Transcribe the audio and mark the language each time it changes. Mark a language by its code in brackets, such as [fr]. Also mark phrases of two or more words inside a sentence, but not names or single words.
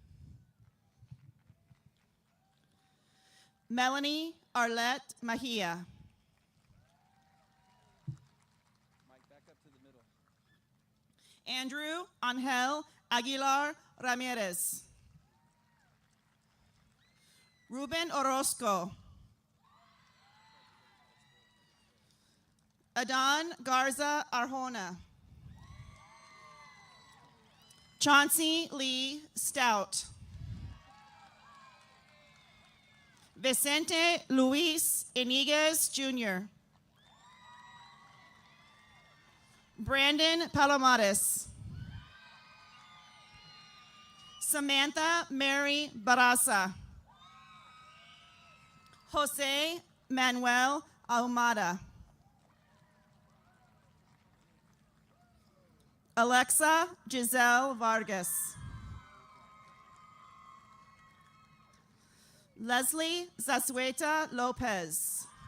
[en] Melanie Arlette Mahia. Mike, back up to the middle. Andrew Angel Aguilar Ramirez. Ruben Orozco. Adan Garza Arjona. Chauncey Lee Stout. Vicente Luis Iniguez Jr. Brandon Palomares. Samantha Mary Barasa. Jose Manuel Ahumada. Alexa Giselle Vargas. Leslie Zazueta Lopez.